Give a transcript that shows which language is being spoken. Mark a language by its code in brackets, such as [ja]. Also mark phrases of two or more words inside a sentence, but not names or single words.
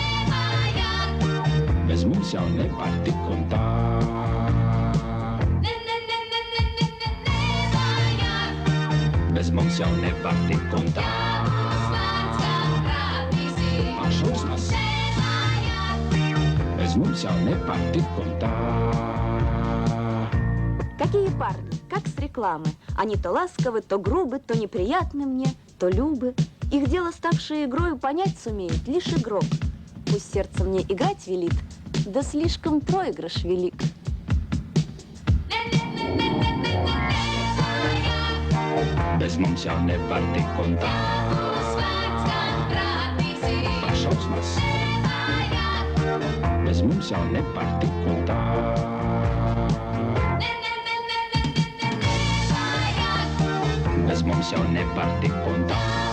[lv] Bez mums jau nevar tik un tā. Bez mums jau nevar tik un tā. Šausmas. Bez mums jau nevar tik un tā. [ru] Какие парни, как с рекламы. Они то ласковы, то грубы, то неприятны мне, то любы. Их дело, ставшее игрою, понять сумеет лишь игрок. Пусть сердце мне играть велит, да слишком проигрыш велик. [lv] Bez mums jau nevar tik un tā. Šausmas. Bez mums jau nevar tik un tā. Bez mums jau nevar tik un tā.